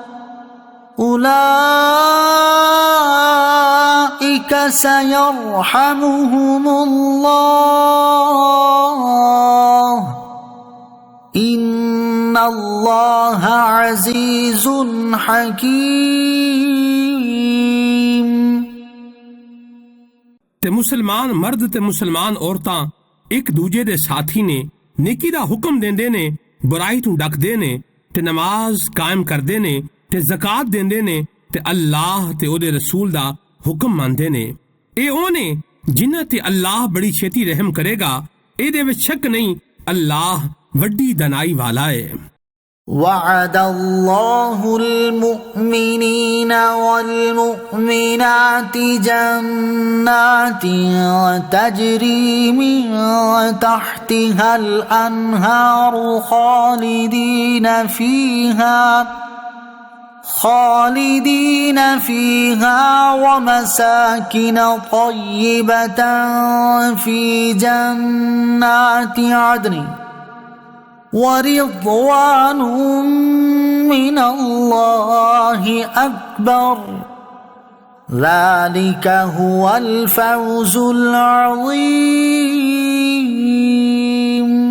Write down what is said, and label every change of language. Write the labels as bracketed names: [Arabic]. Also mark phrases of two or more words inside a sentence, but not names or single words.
[Arabic] أولئك سيرحمهم الله إن الله عزيز حكيم [Punjabi] ਤੇ ਮੁਸਲਮਾਨ ਮਰਦ ਤੇ ਮੁਸਲਮਾਨ ਔਰਤਾਂ ਇੱਕ ਦੂਜੇ ਦੇ ਸਾਥੀ ਨੇ, ਨੇਕੀ ਦਾ ਹੁਕਮ ਦਿੰਦੇ ਨੇ, ਬੁਰਾਈ ਤੋਂ ਡੱਕਦੇ ਨੇ ਤੇ ਨਮਾਜ਼ ਕਾਇਮ ਕਰਦੇ ਨੇ ਤੇ ਜ਼ਕਾਤ ਦਿੰਦੇ ਨੇ ਤੇ ਅੱਲਾਹ ਤੇ ਉਹਦੇ ਰਸੂਲ ਦਾ ਹੁਕਮ ਮੰਨਦੇ ਨੇ। ਇਹ ਉਹ ਨੇ ਜਿਨ੍ਹਾਂ ਤੇ ਅੱਲਾਹ ਬੜੀ ਛੇਤੀ ਰਹਿਮ ਕਰੇਗਾ। ਇਹਦੇ ਵਿੱਚ ਸ਼ੱਕ ਨਹੀਂ, ਅੱਲਾਹ ਵੱਡੀ ਦਨਾਈ ਵਾਲਾ ਹੈ। [Arabic] وعد الله المؤمنين والمؤمنات جنات تجري من تحتها الأنهار خالدين فيها ومساكن طيبة في جنات عدن ورضوان من الله أكبر ذلك هو الفوز العظيم